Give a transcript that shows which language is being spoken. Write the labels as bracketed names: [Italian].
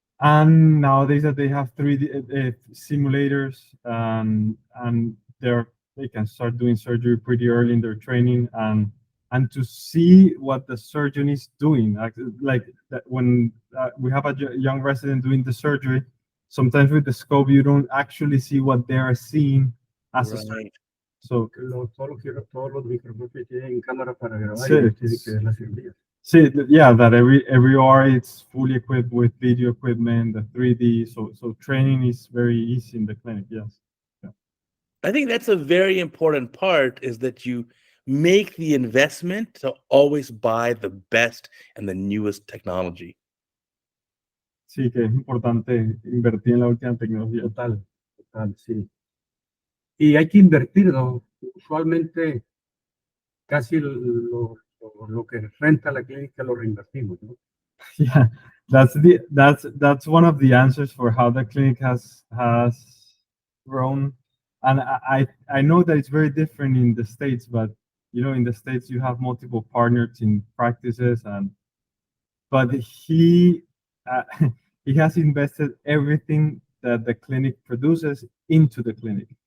[English] And nowadays that they have 3D simulators, and they can start doing surgery pretty early in their training, and to see what the surgeon is doing, like that when we have a young resident doing the surgery, sometimes with the scope you don't actually see what they are seeing as a surgeon. So [Spanish] Todos los micrófonos tienen cámara para grabar Sí. y tienen que ver la cirugía. [English] see, yeah, that every OR it's fully equipped with video equipment, the 3D, so training is very easy in the clinic. Yes. I think that's a very important part, is that you make the investment to always buy the best and the newest technology. [Spanish] Sí, que es importante invertir en la última tecnología. Total, sí. Y hay que invertir, ¿no? Usualmente casi lo que renta la clínica lo reinvertimos, ¿no? [English] Yeah, that's one of the answers for how the clinic has grown. And I know that it's very different in the States, but in the States you have multiple partners in practices, but he has invested everything that the clinic produces into the clinic.